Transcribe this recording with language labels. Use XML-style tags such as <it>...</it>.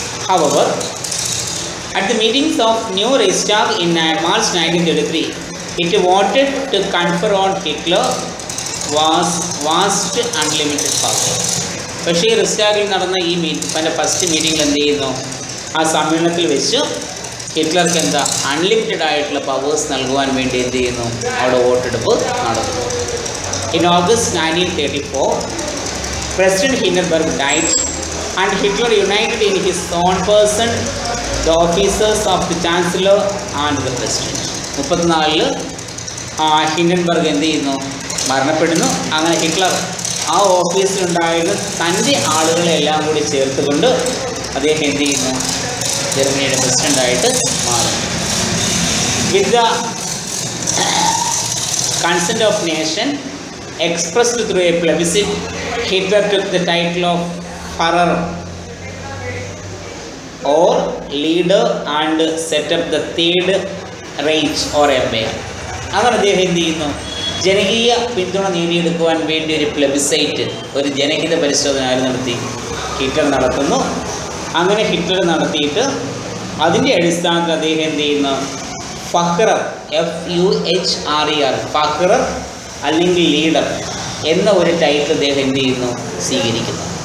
<en>Hour at the meetings of new Reichstag in March 1933, it voted to confer on Hitler vast unlimited power.</en> <ml>പക്ഷേ ഈ റെസ്റ്റാഗിൽ നടന്ന ഈ first മീറ്റിങ്ങിൽ എന്ത് ചെയ്യുന്നു, ആ സമ്മേളനത്തിൽ വെച്ച് ഹിറ്റ്ലർക്ക് എന്താ അൺലിമിറ്റഡ് ആയിട്ടുള്ള പവേഴ്സ് നൽകുവാൻ വേണ്ടി എന്ത് ചെയ്യുന്നു, അവിടെ വോട്ടെടുപ്പ് നടത്തുന്നു.</ml> <en>In August 1934, President Hindenburg died and Hitler united in his own person the officers of the Chancellor and the President.</en> <ml>34 Hindenburg എന്ത് ചെയ്യുന്നു, മരണപ്പെടുന്നു. അങ്ങനെ ഹിറ്റ്ലർ ആ ഓഫീസിലുണ്ടായിരുന്ന തൻ്റെ ആളുകളെ എല്ലാം കൂടി ചേർത്തുകൊണ്ട് അദ്ദേഹം എന്ത് ചെയ്യുന്നു, ജർമ്മനിയുടെ പ്രസിഡൻ്റായിട്ട് മാറുന്നു.</ml> <en>With the consent of nation expressed through a plebiscite, Hitler took the title of Führer or leader and set up the Third Reich or Empire.</en> <ml>അങ്ങനെ അദ്ദേഹം എന്ത് ചെയ്യുന്നു, ജനകീയ പിന്തുണ നേടിയെടുക്കുവാൻ വേണ്ടി ഒരു പ്ലെബിസൈറ്റ്, ഒരു ജനഹിത പരിശോധന ആര് നടത്തി, ഹിറ്റ്ലർ നടത്തുന്നു. അങ്ങനെ ഹിറ്റ്ലർ നടത്തിയിട്ട് അതിൻ്റെ അടിസ്ഥാനത്തിൽ അദ്ദേഹം എന്ത് ചെയ്യുന്നു, ഫഹ്റർ FUHRER ഫഹ്റർ അല്ലെങ്കിൽ ലീഡർ എന്ന ഒരു ടൈറ്റിൽ അദ്ദേഹം എന്ത് ചെയ്യുന്നു, സ്വീകരിക്കുന്നു.</ml>